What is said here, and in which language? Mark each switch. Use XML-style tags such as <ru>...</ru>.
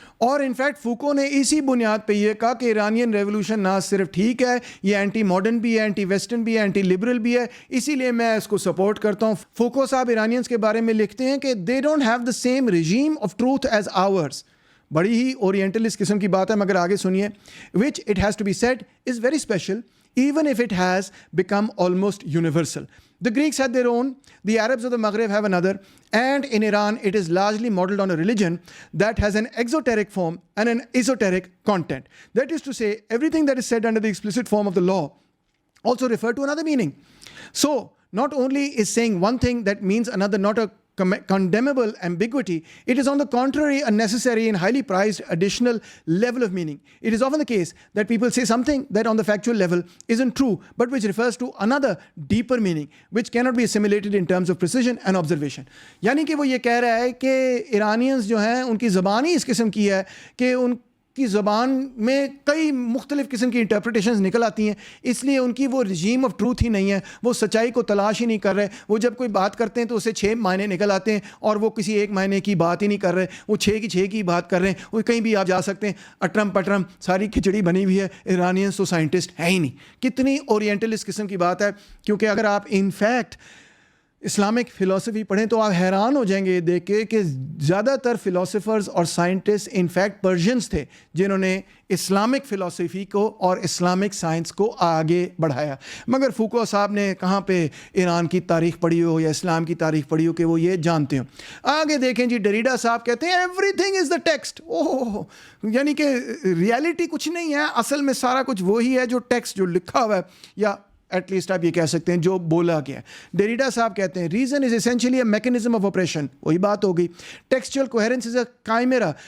<ur>اور انفیکٹ فوکو نے اسی بنیاد پہ یہ کہا کہ ایرانین ریولوشن نہ صرف ٹھیک ہے, یہ اینٹی ماڈرن بھی ہے, اینٹی ویسٹرن بھی ہے, اینٹی لبرل بھی ہے, اسی لیے میں اس کو سپورٹ کرتا ہوں. فوکو صاحب ایرانینز کے بارے میں لکھتے ہیں کہ</ur> <en>They don't have the same regime of truth as ours.</en> <ur>بڑی ہی اورینٹلسٹ قسم کی بات ہے, مگر آگے سنیے.</ur> <en>Which it has to be said as very special even if it has become almost universal. The Greeks had their own, the Arabs of the Maghreb have another, and in Iran it is largely modeled on a religion that has an exoteric form and an esoteric content. That is to say, everything that is said under the explicit form of the law also refer to another meaning. So, not only is saying one thing that means another not a condemnable ambiguity, it is on the contrary a necessary and highly prized additional level of meaning. It is often the case that people say something that on the factual level isn't true, but which refers to another deeper meaning, which cannot be assimilated in terms of precision and observation.</en> <ur>یعنی کہ وہ یہ کہہ رہا ہے کہ ایرانینز جو ہیں ان کی زبان ہی اس قسم کی ہے کہ ان کی زبان میں کئی مختلف قسم کی انٹرپریٹیشنز نکل آتی ہیں, اس لیے ان کی وہ رجیم آف ٹروتھ ہی نہیں ہے, وہ سچائی کو تلاش ہی نہیں کر رہے. وہ جب کوئی بات کرتے ہیں تو اسے 6 معنی نکل آتے ہیں, اور وہ کسی ایک معنی کی بات ہی نہیں کر رہے, وہ 6 کی بات کر رہے ہیں. وہ کہیں بھی آپ جا سکتے ہیں, اٹرم پٹرم ساری کھچڑی بنی ہوئی ہے. ایرانینز تو سائنٹسٹ ہے ہی نہیں. کتنی اورینٹلسٹ قسم کی بات ہے, کیونکہ اگر آپ انفیکٹ اسلامک فلاسفی پڑھیں تو آپ حیران ہو جائیں گے یہ دیکھ کے کہ زیادہ تر فلاسفرز اور سائنٹسٹ انفیکٹ پرشینز تھے جنہوں نے اسلامک فلاسفی کو اور اسلامک سائنس کو آگے بڑھایا. مگر فوکو صاحب نے کہاں پہ ایران کی تاریخ پڑھی ہو یا اسلام کی تاریخ پڑھی ہو کہ وہ یہ جانتے ہوں. آگے دیکھیں جی, ڈریڈا صاحب کہتے ہیں</ur> <en>Everything is the text.</en> <ur>اوہ, یعنی کہ ریالٹی کچھ نہیں ہے, اصل میں سارا کچھ وہی ہے جو ٹیکسٹ جو لکھا ہوا ہے, یا ایٹ لیسٹ آپ یہ کہہ سکتے ہیں جو بولا گیا ہے.</ur> <en>Derrida</en> <ur>صاحب کہتے ہیں</ur> <en>Reason is essentially a mechanism of operation.</en> <ur>وہی بات ہوگی.</ur> <en>Textual coherence is a chimera.</en>